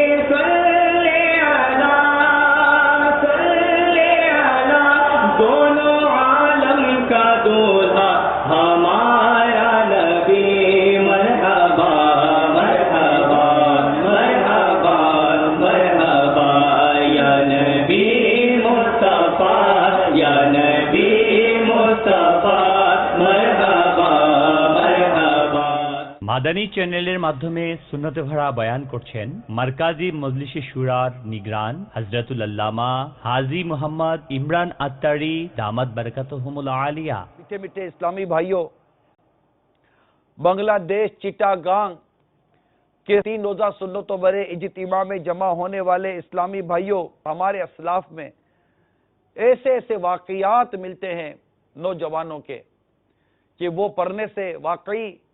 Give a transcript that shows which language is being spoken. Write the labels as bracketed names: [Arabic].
[Hindi] सल्ले अला दोनों आलम का दूल्हा हमारा नबी, मरहबा मरहबा मरहबा मरहबा, या नबी मुस्तफा या नबी मुस्तफा मरहबा मरहबा। [Bangla] মাদানী চ্যানেলের মাধ্যমে সুন্নতে ভরা বয়ান করছেন মারকাজি মজলিসে শুরার নিগরান হযরতুল আল্লামা হাজী মোহাম্মদ ইমরান আত্তারি দামাত বরকাতুহুমুল আলিয়া। [Hindi] मीठे मीठे इस्लामी भाइयों, बांग्लादेश चिटागांग के 3 रोजा सुन्नतों भरे इज्तिमा में जमा होने वाले इस्लामी भाइयों, हमारे असलाफ में ऐसे ऐसे वाकयात मिलते हैं नौजवानों के कि वो पढ़ने से वाकई